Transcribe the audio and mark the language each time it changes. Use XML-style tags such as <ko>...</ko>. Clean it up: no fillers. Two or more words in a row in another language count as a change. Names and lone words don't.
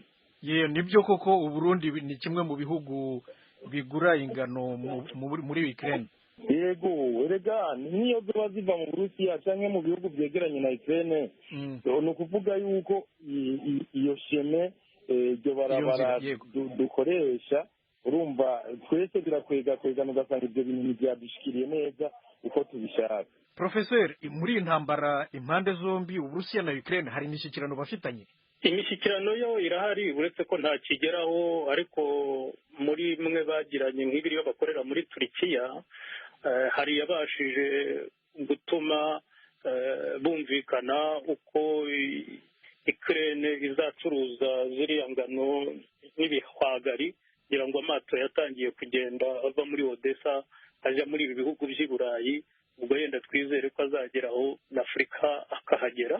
<rw>nibyo koko Uburundi ni kimwe mu bihugu bigura ingano muri Ukraine</rw> <rn>yego erega niyo ziba ziva mu Burusiya canke mu bihugu byegeranye na Ukraine ni ukuvuga yuko iyo sheme iryo barabara dukoresha urumva twese birakwegana ugasanga ibyo bintu ntibyadushikiriye neza uko tubishaka.</rn> <rw>Professor, muri intambara impande zombi Uburusiya na Ukraine hari imishyikirano bafitanye? Imishyikirano yo irahari uretse ko nta kigeraho, ariko muri mwe bagiranye nk'ibiri bakorera muri Turkiya hari yabashije gutuma bumvikana uko Ukraine izacuruza ziriya ngano n'ibihwagari, kugira ngo amato yatangiye kugenda ava muri Odessa ajya muri ibi bihugu by'i Burayi, ubwo yenda twizere ko azageraho na Afurika akahagera.</rw>